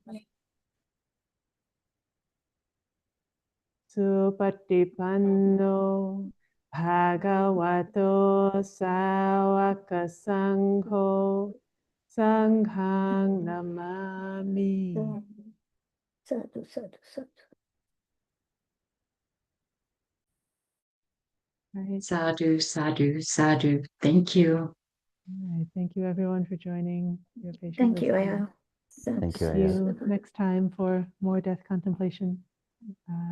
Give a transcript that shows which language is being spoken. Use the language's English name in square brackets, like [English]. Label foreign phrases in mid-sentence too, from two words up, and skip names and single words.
[Pali] Supatipanno Bhagavato Sawaka Sangho Sanghang Namami. Sadhu, sadhu, sadhu. [English] Right. [Pali] Sadhu, sadhu, sadhu. [English] Thank you. All right. Thank you, everyone, for joining. Your patient Thank you, listening. Aya. Thank you, See Aya. you next time for more death contemplation.